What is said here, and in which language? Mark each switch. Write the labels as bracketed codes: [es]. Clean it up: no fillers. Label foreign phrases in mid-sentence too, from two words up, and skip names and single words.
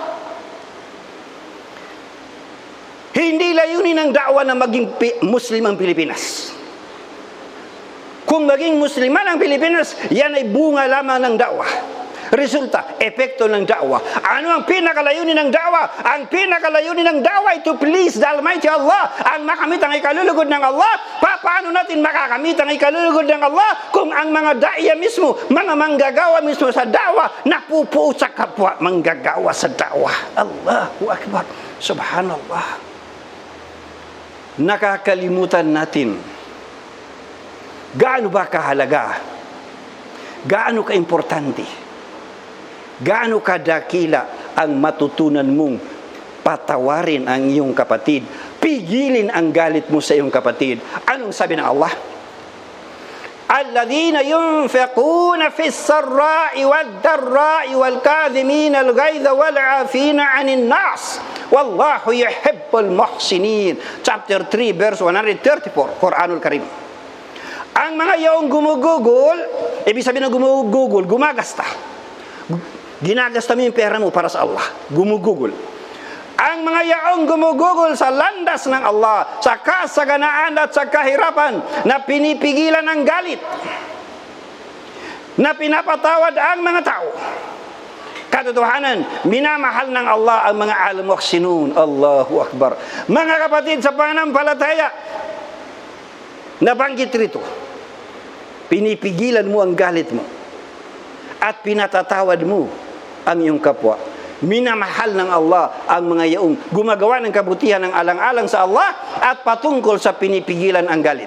[tl] Hindi layunin ng dakwah na maging Muslim ang Pilipinas. Kung maging Musliman ang Pilipinas, yan ay bunga lamang ng dakwah. Resulta, epekto ng dakwah. Ano ang pinakalayunin ng dakwah? Ang pinakalayunin ng dakwah ay [en] to please the Almighty Allah. [tl] Ang makamit ang ikalulugod ng Allah. Paano natin makakamit ang ikalulugod ng Allah kung ang mga daiya mismo, mga manggagawa mismo sa dakwah, napupuo sa kapwa manggagawa sa dakwah. [ar] الله أكبر. سبحان الله. [tl] Nakakalimutan natin gaano ba kahalaga, gaano kaimportante, gaano kadakila ang matutunan mong patawarin ang iyong kapatid, pigilin ang galit mo sa iyong kapatid. Anong sabi ng Allah? [ar] الذين ينفقون في السراء والضراء والكاظمين الغيظ والعافين عن الناس والله يحب المحسنين. [tl] Chapter 3 verse 134, [ar] القرآن الكريم. [tl] Ang mga yaong gumugugol, ibig sabihin ng gumugugol, gumagasta. Ginagasta mo yung pera mo para sa Allah. Gumugugol. Ang mga yaong gumugugol sa landas ng Allah, sa kasaganaan at sa kahirapan, na pinipigilan ang galit, na pinapatawad ang mga tao. Katotohanan, minamahal ng Allah ang mga al-muhsinun. [ar] الله أكبر. [tl] Mga kapatid sa pananampalataya, nabanggit rito, pinipigilan mo ang galit mo at pinatatawad mo ang iyong kapwa. Minamahal ng Allah ang mga yaong gumagawa ng kabutihan ng alang-alang sa Allah at patungkol sa pinipigilan ang galit.